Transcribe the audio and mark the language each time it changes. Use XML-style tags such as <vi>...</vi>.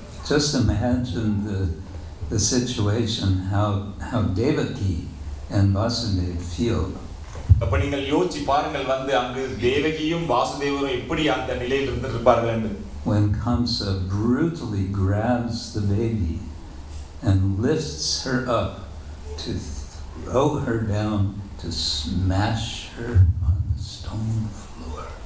<en>Just imagine the situation how Devaki and Vasudeva feel.</en> <ta>அப்ப நீங்கள் யோசிச்சு பாருங்கள் வந்து அங்கு தேவகியும் வாசுதேவரும் எப்படி அந்த நிலையில் இருந்திருப்பார்கள் என்று.</ta> <en>When Kamsa brutally grabs the baby and lifts her up to throw her down to smash her on the stone floor.</en>